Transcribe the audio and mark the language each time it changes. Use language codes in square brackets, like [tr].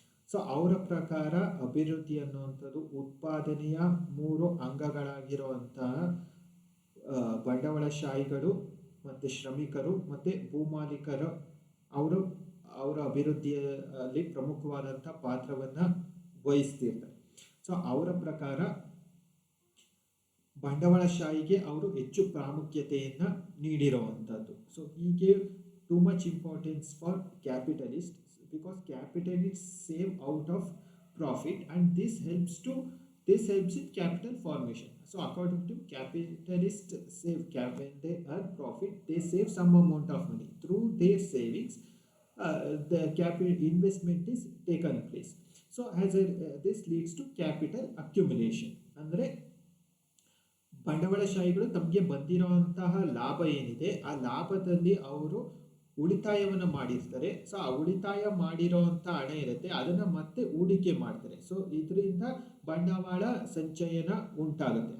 [kn] So ಅವರ ಪ್ರಕಾರ ಅಭಿವೃದ್ಧಿ ಅನ್ನುವಂಥದ್ದು ಉತ್ಪಾದನೆಯ 3 ಅಂಗಗಳಾಗಿರುವಂತಹ ಬಂಡವಾಳಶಾಹಿಗಳು ಮತ್ತು ಶ್ರಮಿಕರು ಮತ್ತು ಭೂಮಾಲೀಕರು ಅವರ ಅಭಿವೃದ್ಧಿಯಲ್ಲಿ ಪ್ರಮುಖವಾದಂಥ ಪಾತ್ರವನ್ನು ವಹಿಸ್ತಿರ್ತಾರೆ. ಸೊ ಅವರ ಪ್ರಕಾರ ಬಂಡವಾಳಶಾಹಿಗೆ ಅವರು ಹೆಚ್ಚು ಪ್ರಾಮುಖ್ಯತೆಯನ್ನು ನೀಡಿರುವಂಥದ್ದು. [en] So he gave too much importance for capitalists because capitalists save out of profit and this helps in capital formation. So according to capitalists when they earn profit, they save some amount of money. Through their savings, the capital investment is taken place. So this leads to capital accumulation. [kn] ಅಂದರೆ ಬಂಡವಾಳಶಾಹಿಗಳು ತಮಗೆ ಬಂದಿರುವಂತಹ ಲಾಭ ಏನಿದೆ ಆ ಲಾಭದಲ್ಲಿ ಅವರು ಉಳಿತಾಯವನ್ನು ಮಾಡಿರ್ತಾರೆ. ಸೊ ಆ ಉಳಿತಾಯ ಮಾಡಿರೋವಂಥ ಹಣ ಇರುತ್ತೆ, ಅದನ್ನು ಮತ್ತೆ ಹೂಡಿಕೆ ಮಾಡ್ತಾರೆ. ಸೊ ಇದರಿಂದ ಬಂಡವಾಳ ಸಂಚಯನ ಉಂಟಾಗುತ್ತೆ.